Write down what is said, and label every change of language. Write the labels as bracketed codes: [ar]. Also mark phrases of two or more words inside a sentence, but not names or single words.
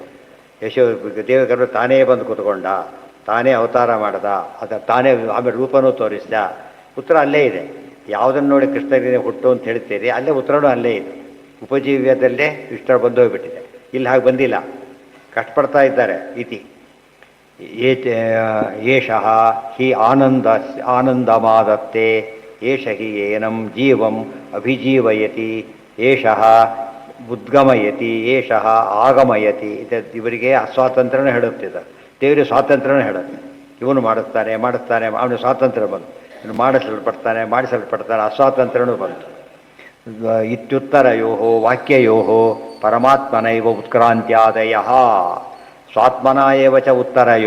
[kn] ದೇವಗರು ತಾನೇ ಬಂದು ಕೂತ್ಕೊಂಡ, ತಾನೇ ಅವತಾರ ಮಾಡ್ದ, ಅದು ತಾನೇ ಆಮೇಲೆ ರೂಪನೂ ತೋರಿಸ್ದ. ಉತ್ತರ ಅಲ್ಲೇ ಇದೆ. ಯಾವುದನ್ನು ನೋಡಿ ಕೃಷ್ಣನಿಗೆ ಹುಟ್ಟು ಅಂತ ಹೇಳ್ತೀರಿ, ಅಲ್ಲೇ ಉತ್ತರನೂ ಅಲ್ಲೇ ಇದೆ. ಉಪಜೀವ್ಯದಲ್ಲೇ ಇಷ್ಟ ಬಂದು ಹೋಗ್ಬಿಟ್ಟಿದೆ. ಇಲ್ಲಿ ಹಾಗೆ ಬಂದಿಲ್ಲ, ಕಷ್ಟಪಡ್ತಾ ಇದ್ದಾರೆ. [sa] ಇತಿ ಏಷಃ ಹಿ ಆನಂದಮಾದತ್ತೆ, ಏಷ ಹಿ ಏನಂ ಜೀವಂ ಅಭಿಜೀವಯತಿ, ಏಷಃ ಉದ್ಗಮಯತಿ, ಏಷಃ ಆಗಮಯತಿ. [kn] ಇವರಿಗೆ ಅಸ್ವಾತಂತ್ರ್ಯನೂ ಹೇಳುತ್ತಿದ್ದ, ದೇವರಿಗೆ ಸ್ವಾತಂತ್ರ್ಯನೂ ಹೇಳುತ್ತೆ. ಇವನು ಮಾಡಿಸ್ತಾನೆ ಅವನು ಸ್ವಾತಂತ್ರ್ಯ ಬಂತು, ಇವನು ಮಾಡಿಸಲ್ಪಡ್ತಾನೆ ಅಸ್ವಾತಂತ್ರ್ಯನೂ ಬಂತು. [sa] ಇತ್ಯುತ್ತರಯೋ ವಾಕ್ಯಯೋ ಪರಮಾತ್ಮನೈವ ಉತ್ಕ್ರಾಂತ್ಯಾದಯ ಸ್ವಾತ್ಮನ ಏವ ಚ ಉತ್ತರಯೋ.